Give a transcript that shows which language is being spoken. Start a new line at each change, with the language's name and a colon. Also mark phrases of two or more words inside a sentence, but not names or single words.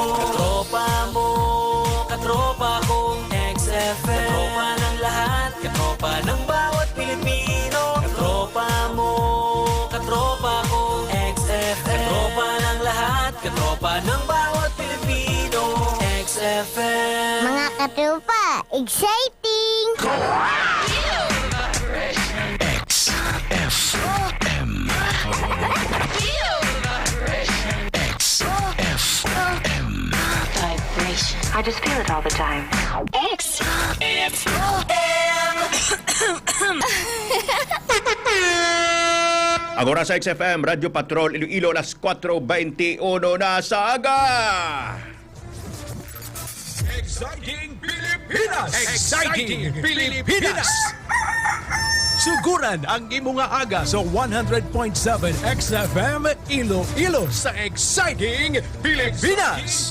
Filipino: Katropa mo, katropa ko, XFM. Katropa ng lahat, katropa ng bawat Pilipino. Katropa mo, katropa ko, XFM. Katropa ng lahat, katropa ng bawat Pilipino. XFM. Mga katropa, exciting! XFM. XFM.
English: Vibration. I just feel it all the time.
Hiligaynon: Agora sa XFM, Radyo Patrol, Iloilo, alas 4:21 na sa aga! Exciting Pilipinas! Exciting Pilipinas! Suguran ang imong aga sa 100.7 XFM Iloilo sa Exciting Pilipinas!